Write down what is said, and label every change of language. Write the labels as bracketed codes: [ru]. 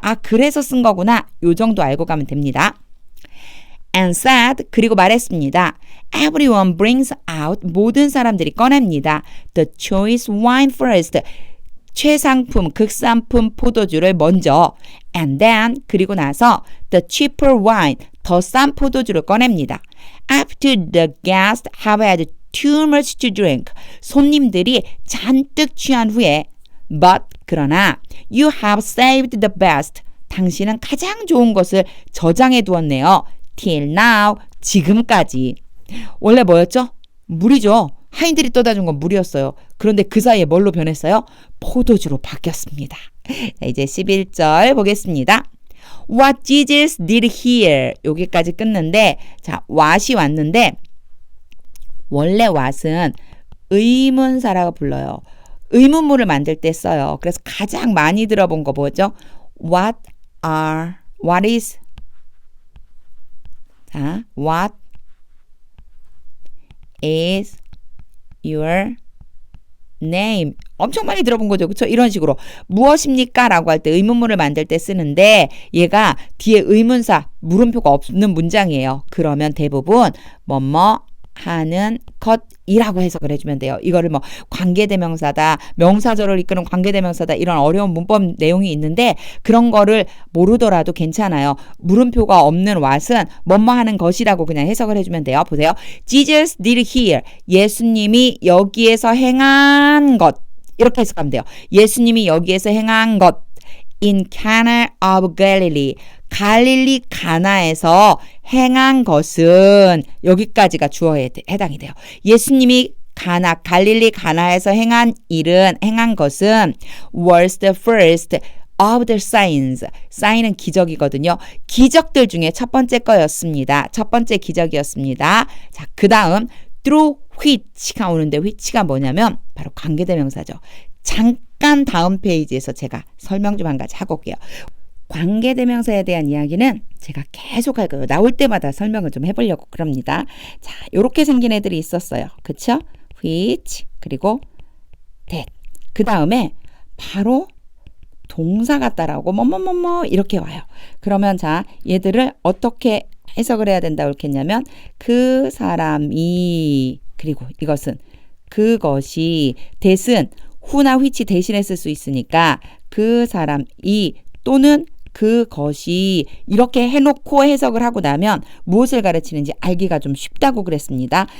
[ko] 아, 그래서 쓴 거구나. 요 정도 알고 가면 됩니다. [en] And said, [ko] 그리고 말했습니다. [en] Everyone brings out, [ko] 모든 사람들이 꺼냅니다. [en] The choice wine first, [ko] 최상품, 극상품 포도주를 먼저. [en] And then, [ko] 그리고 나서 [en] the cheaper wine, [ko] 더 싼 포도주를 꺼냅니다. [en] After the guests have had too much to drink, [ko] 손님들이 잔뜩 취한 후에 [en] But, [ko] 그러나 [en] you have saved the best, [ko] 당신은 가장 좋은 것을 저장해 두었네요. [en] Till now, [ko] 지금까지. 원래 뭐였죠? 물이죠. 하인들이 떠다 준 건 물이었어요. 그런데 그 사이에 뭘로 변했어요? 포도주로 바뀌었습니다. 자, 이제 11절 보겠습니다. [en] What Jesus did here. [ko] 여기까지 끊는데, 자, what이 왔는데, 원래 what은 의문사라고 불러요. 의문문을 만들 때 써요. 그래서 가장 많이 들어본 거 뭐죠? [en] What is, 자, what is your name? [ko] 엄청 많이 들어본 거죠. 그렇죠? 이런 식으로 무엇입니까? 라고 할 때 의문문을 만들 때 쓰는데 얘가 뒤에 의문사, 물음표가 없는 문장이에요. 그러면 대부분 뭐뭐 하는 것이라고 해석을 해주면 돼요. 이거를 뭐 관계대명사다, 명사절을 이끄는 관계대명사다 이런 어려운 문법 내용이 있는데 그런 거를 모르더라도 괜찮아요. 물음표가 없는 what은 뭐뭐 하는 것이라고 그냥 해석을 해주면 돼요. 보세요. [en] Jesus did here. [ko] 예수님이 여기에서 행한 것. 이렇게 해석하면 돼요. 예수님이 여기에서 행한 것. [en] In Cana of Galilee. [ko] 갈릴리 가나에서 행한 것은 여기까지가 주어에 해당이 돼요. 예수님이 갈릴리 가나에서 행한 것은 [en] was the first of the signs. [ko] sign은 기적이거든요. 기적들 중에 첫 번째 거였습니다. 첫 번째 기적이었습니다. 자, 그 다음 through which가 오는데 which가 뭐냐면 바로 관계대명사죠. 잠깐 다음 페이지에서 제가 설명 좀 한 가지 하고 올게요. 관계대명사에 대한 이야기는 제가 계속 할 거예요. 나올 때마다 설명을 좀 해보려고 그럽니다. 자, 요렇게 생긴 애들이 있었어요. 그쵸? which, 그리고 that. 그 다음에 바로 동사가 따라오고 뭐뭐뭐뭐 이렇게 와요. 그러면 자, 얘들을 어떻게 해석을 해야 된다고 그랬냐면 그 사람이, 그리고 이것은 그것이, that은 who나 which 대신에 쓸 수 있으니까 그 사람이 또는 그것이 이렇게 해놓고 해석을 하고 나면 무엇을 가르치는지 알기가 좀 쉽다고 그랬습니다.